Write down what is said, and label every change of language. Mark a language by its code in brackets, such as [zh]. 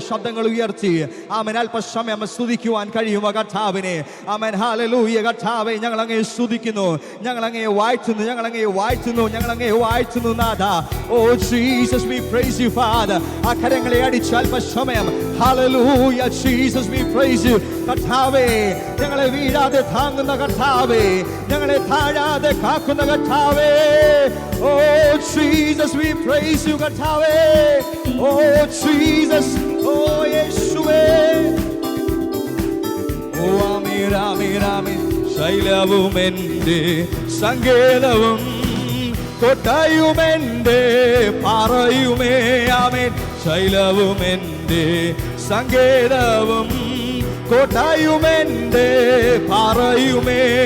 [ml] ശബ്ദങ്ങൾ ഉയർത്തി ആമേൻ അല്പസമയം സ്തുതിക്കുവാൻ കഴിയുമോ കർത്താവിനെ? Amen hallelujah. കർത്താവേ, ഞങ്ങൾ അങ്ങയെ സ്തുതിക്കുന്നു, ഞങ്ങൾ അങ്ങയെ വാഴ്ത്തുന്നു, ഞങ്ങൾ അങ്ങയെ വാഴ്ത്തുന്നു, ഞങ്ങൾ അങ്ങയെ വാഴ്ത്തുന്നു നാഥാ. [en] Oh Jesus, we praise you father. [ml] ആ കരങ്ങളെ അടിച്ച് അല്പസമയം [en] Hallelujah, Jesus, we praise you. [ml] കർത്താവേ, ഞങ്ങളെ വീഴാതെ താങ്ങുന്ന കർത്താവേ, ഞങ്ങളെ താഴാതെ കാക്കുന്ന കർത്താവേ. [en] Oh Jesus, we praise you, കർത്താവേ. Oh Jesus, oh യേശുവേ. [ml] Oh ആമേൻ ആമേൻ ആമേൻ. ശൈലവും എൻ്റെ സങ്കേതവും കോട്ടയുമെൻ്റെ പാറയുമേ. ആമേൻ. ശൈലവും എൻ്റെ സങ്കേതവും കോട്ടയുമെൻ്റെ പാറയുമേ.